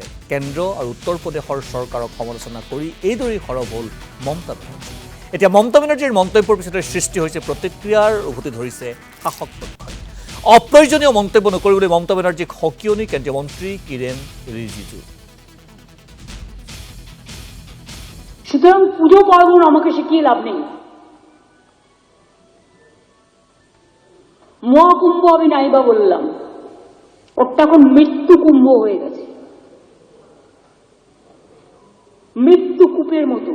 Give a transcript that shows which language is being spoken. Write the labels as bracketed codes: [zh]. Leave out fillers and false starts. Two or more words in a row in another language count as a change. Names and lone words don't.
[as] কেন্দ্ৰ আৰু উত্তৰ প্ৰদেশৰ চৰকাৰক সমালোচনা কৰি এইদৰেই সৰব হ'ল মমতা বেনাৰ্জী। এতিয়া মমতা বেনাৰ্জীৰ মন্তব্যৰ পিছতে সৃষ্টি হৈছে প্ৰতিক্ৰিয়াৰ উভতি ধৰিছে শাসক পক্ষই। অপ্ৰয়োজনীয় মন্তব্য নকৰিবলৈ মমতা বেনাৰ্জীক সকিয়নি কেন্দ্ৰীয় মন্ত্ৰী কিৰেণ ৰিজিজু। [bn] সুতরাং পুজো পার্বণ আমাকে শিখিয়ে লাভ নেই। মহাকুম্ভ আমি নাইবা বললাম, ওটা এখন মৃত্যু কুম্ভ হয়ে গেছে, মৃত্যু কূপের মতো।